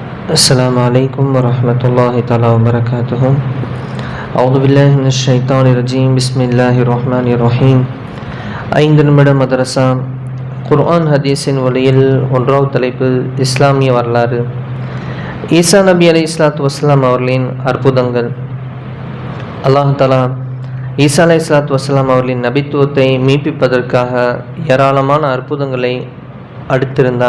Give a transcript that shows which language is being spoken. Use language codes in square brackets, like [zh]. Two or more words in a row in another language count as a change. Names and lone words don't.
[ar] السلام عليكم ورحمة الله تعالى وبركاته. أعوذ بالله من الشيطان الرجيم. بسم الله الرحمن الرحيم. [ta] ஐந்து நிமிட மதரசா குர்ஆன் ஹதீஸின் வழியில் ஒன்றாவது தலைப்பு இஸ்லாமிய வரலாறு. ஈசா நபி [ar] عليه الصلاة والسلام [ta] அவர்களின் அற்புதங்கள். [ar] الله تعالى عيسى عليه الصلاة والسلام [ta] அவர்களின் நபித்துவத்தை மீட்பிப்பதற்காக ஏராளமான அற்புதங்களை அடுத்திருந்தான்.